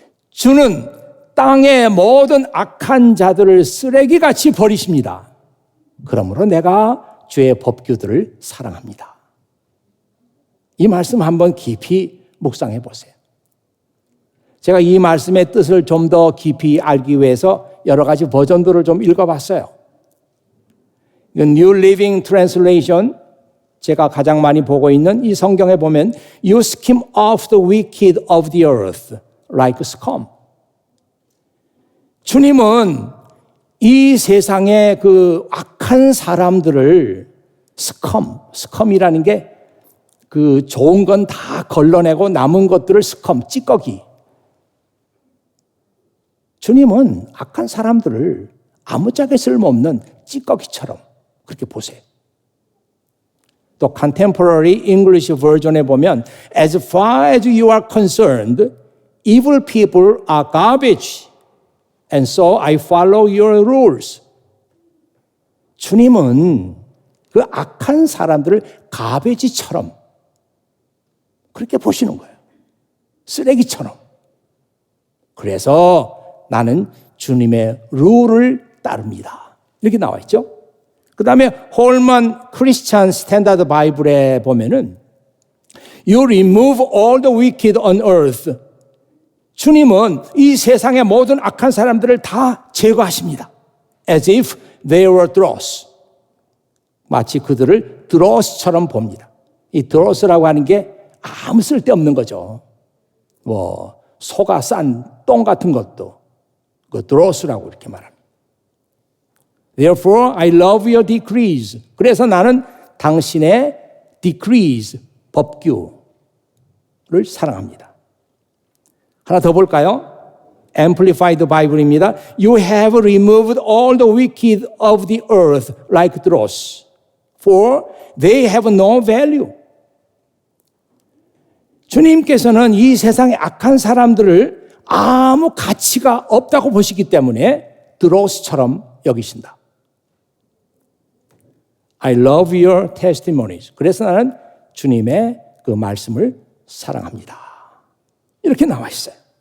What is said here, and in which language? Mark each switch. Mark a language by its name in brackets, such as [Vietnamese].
[Korean] 주는 땅의 모든 악한 자들을 쓰레기같이 버리십니다. 그러므로 내가 주의 법규들을 사랑합니다. 이 말씀 한번 깊이 묵상해 보세요. 제가 이 말씀의 뜻을 좀 더 깊이 알기 위해서 여러 가지 버전들을 좀 읽어봤어요. [English] New Living Translation, [Korean] 제가 가장 많이 보고 있는 이 성경에 보면 [English] You skim off the wicked of the earth like scum. [Korean] 주님은 이 세상의 그 악한 사람들을 스컴이라는 게 그 좋은 건 다 걸러내고 남은 것들을 찌꺼기. 주님은 악한 사람들을 아무짝에 쓸모없는 찌꺼기처럼 그렇게 보세요. [English] 또 Contemporary English Version에 보면 As far as you are concerned, evil people are garbage. And so I follow your rules. [Korean] 주님은 그 악한 사람들을 가베지처럼 그렇게 보시는 거예요. 쓰레기처럼. 그래서 나는 주님의 룰을 따릅니다. 이렇게 나와 있죠. 그 다음에 홀만 크리스찬 스탠다드 바이블에 보면은 [English] You remove all the wicked on earth. [Korean] 주님은 이 세상의 모든 악한 사람들을 다 제거하십니다. [English] As if they were dross. [Korean] 마치 그들을 드로스처럼 봅니다. 이 드로스라고 하는 게 아무 쓸데없는 거죠. 뭐 소가 싼 똥 같은 것도 그 드로스라고 이렇게 말합니다. [English] Therefore I love your decrees. [Korean] 그래서 나는 당신의 decrees, 법규를 사랑합니다. 하나 더 볼까요? [English] Amplified Bible입니다. You have removed all the wicked of the earth like dross, for they have no value. [Korean] 주님께서는 이 세상의 악한 사람들을 아무 가치가 없다고 보시기 때문에 드로스처럼 여기신다. [English] I love your testimonies. [Korean] 그래서 나는 주님의 그 말씀을 사랑합니다. 이렇게 나와 있어요.